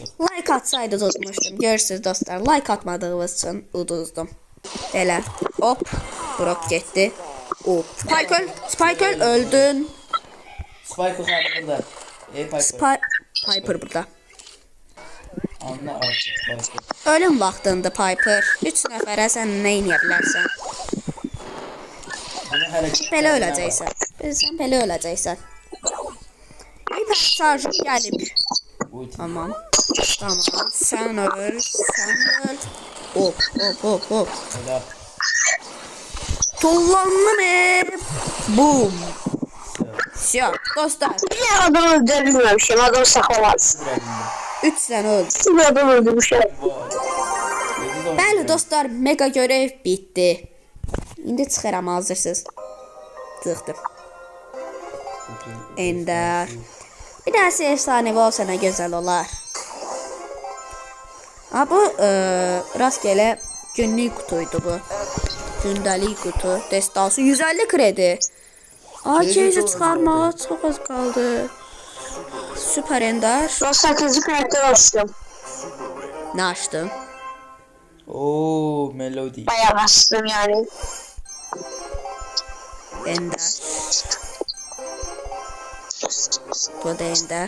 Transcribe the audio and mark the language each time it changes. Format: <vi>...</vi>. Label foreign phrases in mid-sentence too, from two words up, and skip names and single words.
<az>like atsaydınız unutmuşdum. Görürsünüz dostlar. Like atmadığınız için uduzdum. Belə. Hop. Brock getdi. Hop. Spike öldün. Spike uzadı burada. Piper. Piper burada. Anla artık Piper. Ölüm vaxtında Piper. 3 nəfərə sən nə edə bilərsən? Bunu hareket Belə öləcəksən. Sən belə öləcəksən. Hiper şarjım gəlib.</az> <tr>Tamam. Sen öl.</tr> <az>Hop. Helal. Tullandım hep. Boom. Все, dostlar. Bir adam öldürmemişim. Adam saxlamaz. 3 sən öldü. Bir adam öldürmüşüm. Bəli dostlar, mega görev bitdi. İndi çıxıram hazırsınız. Çıxdım. Ender. Bir dənəsi efsanəvi olsa nə gözəl olar. Ha bu</az> <tr>rastgele günlük kutuydu</tr> <az>bu. Gündəlik kutu. Destası 150 kredi. Aa keyfi çıxarmağa çox az qaldı. Süper Ender.</az> <tr>Ben 8. karakter açtım.</tr> <az>Nə açdın? Oo, Melody.</az> <tr>Bayağı açtım yani.</tr> <az>Ender. Bu da Ender.</az>